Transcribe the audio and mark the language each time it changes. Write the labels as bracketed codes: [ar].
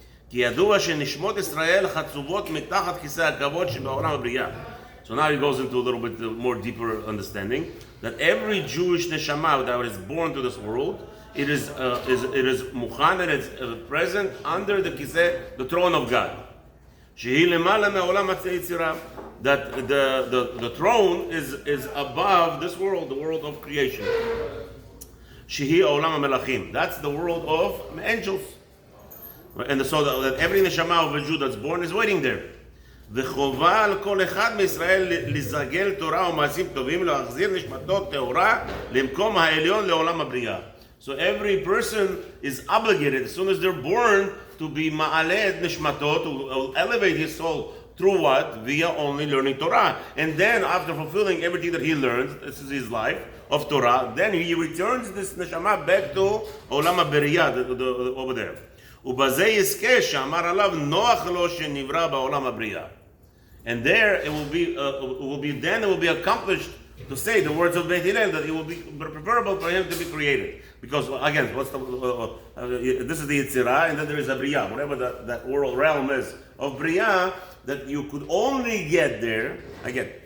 [he] כי ידוע שנשמות ישראל חצובות מתחת כיסא הכבוד שבעולם הבריאה. [en] So now he goes into a little bit more deeper understanding that every Jewish neshama that is born to this world, it is mukhan, and it's present under the kiseh, the throne of God. [he] Shehi lemala me'olam hatzeitzira, [en] that the throne is above this world, the world of creation. [he] Shehi olam hamelachim, [en] that's the world of angels. And so that every neshama of a Jew that's born is waiting there. [he] וחובה על כל אחד מישראל לזגל תורה ומעשים טובים להחזיר נשמתו טהורה למקום העליון לעולם הבריאה. [en] So every person is obligated as soon as they're born to be [he] ma'aleh et nishmato, [en] to elevate his soul through what? Via only learning Torah. And then after fulfilling everything that he learns, this is his life of Torah, then he returns this neshama back to עולם הבריאה, over there. [he] ובזה יזכה שאמר עליו נוח לו שנברא בעולם הבריאה. [en] And there it will be accomplished to say the words of Beit Hillel, that it will be preferable for him to be created. Because again, what's this is the Yitzirah, and then there is a Bria, whatever that world realm is of Bria, that you could only get there again.